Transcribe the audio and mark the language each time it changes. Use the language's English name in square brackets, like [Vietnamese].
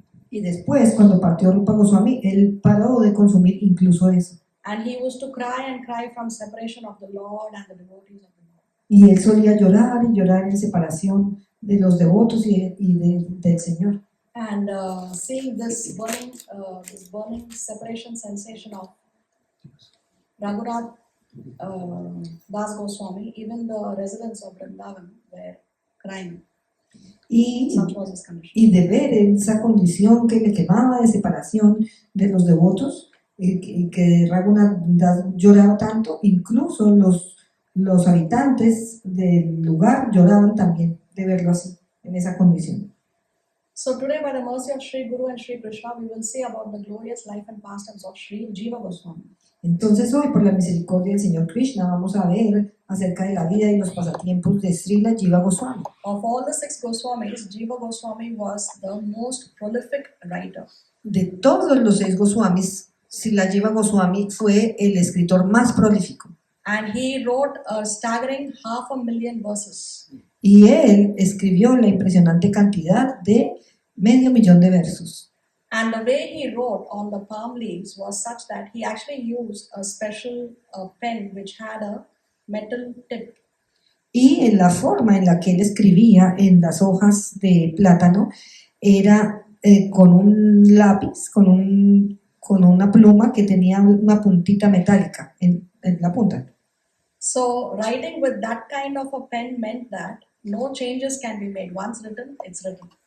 [Spanish] Y después, cuando partió Rupa Goswami, él paró de consumir incluso eso. [English] And he used to cry and cry from separation of the Lord and the devotees of the Lord. [Spanish] Y él solía llorar y llorar en separación de los devotos del Señor. [English] And seeing this burning separation sensation of Raghunath Das Goswami, even the residents of Vrindavan were crying. [Spanish] Y, [English] Such was his condition. [Spanish] y de ver esa condición que le quemaba de separación de los devotos, y que Raghunath Das lloraba tanto, incluso los habitantes del lugar lloraban también de verlo así, en esa condición. [English] So today, by the mercy of Sri Guru and Sri Krishna, we will see about the glorious life and pastimes of Sri Jiva Goswami. [Spanish] Entonces hoy, por la misericordia del Señor Krishna, vamos a ver acerca de la vida y los pasatiempos de Srila Jiva Goswami. [English] Of all the 6 Goswamis, Jiva Goswami was the most prolific writer. [Spanish] De todos los 6 Goswamis, Srila Jiva Goswami fue el escritor más prolífico. [English] And he wrote a staggering 500,000 verses. [Spanish] Y él escribió la impresionante cantidad de 500,000 de versos. [English] And the way he wrote on the palm leaves was such that he actually used a special pen which had a metal tip. [Spanish] Y en la forma en la que él escribía en las hojas de plátano era con un lápiz, con una pluma que tenía una puntita metálica en la punta. [English] So writing with that kind of a pen meant that no changes can be made. Once written, it's written.